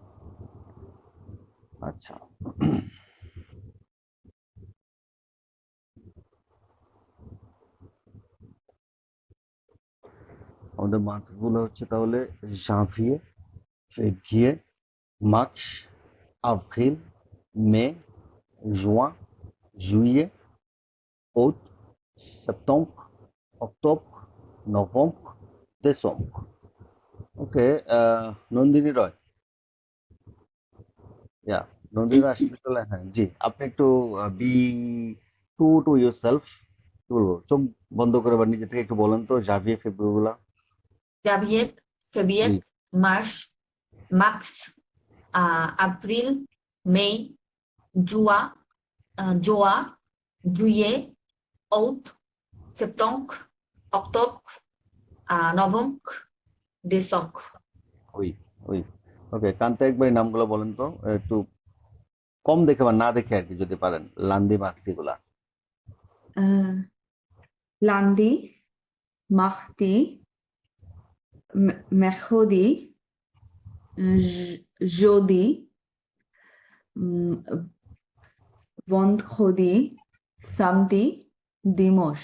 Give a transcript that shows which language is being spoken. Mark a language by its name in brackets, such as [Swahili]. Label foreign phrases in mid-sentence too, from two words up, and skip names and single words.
[Bangla] আচ্ছা, আমাদের মান্থ গুলো হচ্ছে তাহলে [French] janvier, février, mars, avril, mai, juin, juillet, août, septembre, octobre, novembre, décembre. [Bangla] ওকে, নন্দিনী রয়, ইয়া, নন্দিনী রয় আসলে চলে, হ্যাঁ, জি, আপনি একটু [English] be to yourself, [Bangla] কি বলবো, চোখ বন্ধ করে বা নিজে থেকে একটু বলেন তো জাভিয়ে ফেব্রুয়ারি গুলা। [French] janvier, février, [Bangla] জি, [French] mars, mars, avril, mai, juin, juin, juillet, août, septembre, octobre, novembre, décembre. [Bangla] ওই ওই ওকে, কান্তে একবার এই নামগুলো বলেন তো, একটু কম দেখে বা না দেখে আর কি, যদি পারেন, [French] lundi mardi [Bangla] গুলা। [French] lundi, mardi, mercredi, jeudi, vendredi, samedi, dimanche.